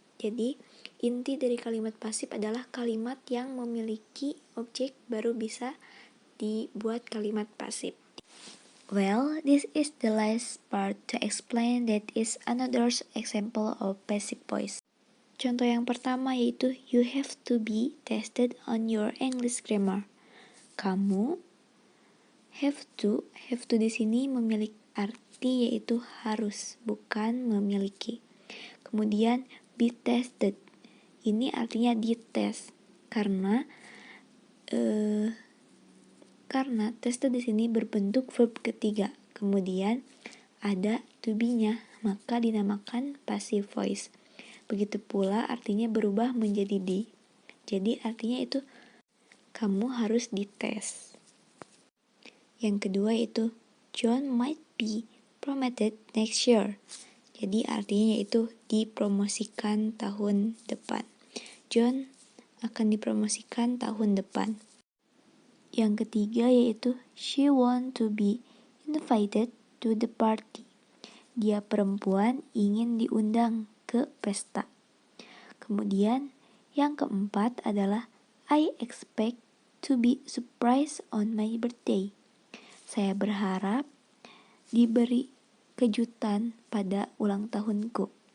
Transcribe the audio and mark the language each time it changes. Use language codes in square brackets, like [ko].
[id] Jadi inti dari kalimat pasif adalah kalimat yang memiliki objek baru bisa dibuat kalimat pasif. [en] Well, this is the last part to explain that is another example of passive voice. [id] Contoh yang pertama yaitu [en] you have to be tested on your English grammar. [id] Kamu [en] have to [id] di sini memiliki arti yaitu harus, bukan memiliki. Kemudian [en] be tested, [id] ini artinya dites karena tested di sini berbentuk verb ketiga. Kemudian ada to be-nya, maka dinamakan passive voice. Begitu pula artinya berubah menjadi di. Jadi artinya itu kamu harus dites. Yang kedua itu [en] John might be promoted next year. [id] Jadi artinya yaitu dipromosikan tahun depan. John akan dipromosikan tahun depan. Yang ketiga yaitu [en] she want to be invited to the party. [id] Dia perempuan ingin diundang ke pesta. Kemudian yang keempat adalah [en] I expect to be surprised on my birthday. [id] Saya berharap diberi kejutan pada ulang tahunku.